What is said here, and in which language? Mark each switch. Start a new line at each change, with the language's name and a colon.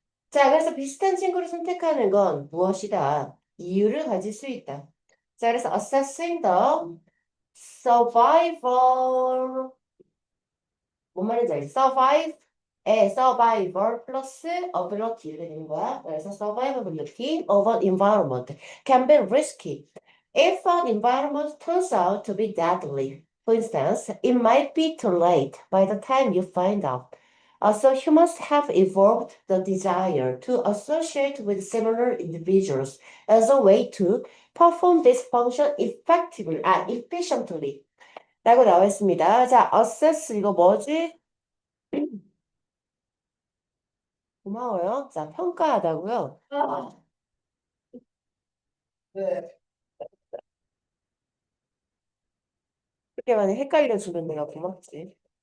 Korean: 자, 그래서 비슷한 친구를 선택하는 건 무엇이다? 이유를 가질 수 있다. 자, 그래서
English: assessing the survival
Korean: 뭔 말인지 알지? survivor 플러스 ability 이렇게 되는 거야. 그래서
English: survivability of an environment can be risky. If an environment turns out to be deadly, for instance, it might be too late by the time you find out. So humans have evolved the desire to associate with similar individuals as a way to perform this function efficiently.
Korean: 라고 나와 있습니다. 자, assess 이거 뭐지? 고마워요. 자, 평가하다고요. 네. 그렇게 만약 헷갈려 주면 내가 고맙지.